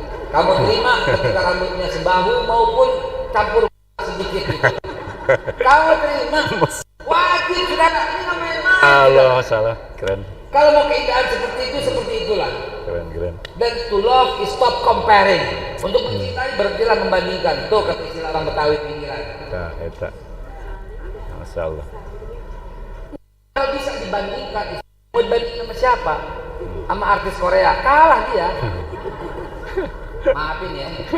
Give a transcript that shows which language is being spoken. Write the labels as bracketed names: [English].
[Indonesian] Kamu terima ketika rambutnya sebahu maupun campur sedikit gitu. Kamu terima. Wajib saudara, ini namanya Allah salah, keren. Kalau mau keindahan seperti itu, seperti itulah. Keren. Dan [English] to love is stop comparing. [Indonesian] Untuk mencintai berhentilah membandingkan. Tuh kata istilah orang Betawi pinggiran. Nah, eta. Masya Allah. Kalau bisa dibandingkan, mau dibandingin sama siapa? Sama artis Korea, kalah dia. Maafin ya.